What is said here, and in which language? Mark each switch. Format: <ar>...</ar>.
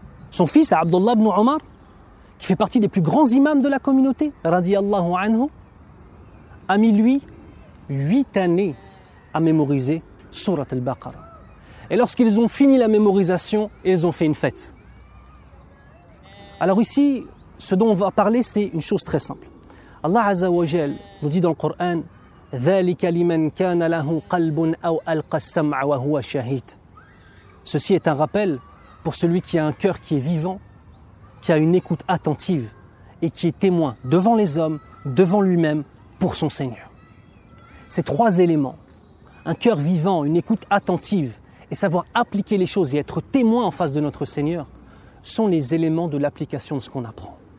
<fr>Son fils, Abdullah ibn Omar, qui fait partie des plus grands imams de la communauté, radiyallahu anhu, a mis lui 8 années à mémoriser Surat al-Baqarah. Et lorsqu'ils ont fini la mémorisation, ils ont fait une fête. Alors ici, ce dont on va parler, c'est une chose très simple. Allah Azza wa Jal nous dit dans le Coran</fr> <ar>ذَلِكَ لِمَنْ كَانَ لَهُ قَلْبٌ أَوْ أَلْقَى السَّمْعَ وَهُوَ شَهِيدٌ.</ar> <fr>Ceci est un rappel pour celui qui a un cœur qui est vivant, qui a une écoute attentive et qui est témoin devant les hommes, devant lui-même, pour son Seigneur. Ces trois éléments, un cœur vivant, une écoute attentive et savoir appliquer les choses et être témoin en face de notre Seigneur, sont les éléments de l'application de ce qu'on apprend.</fr>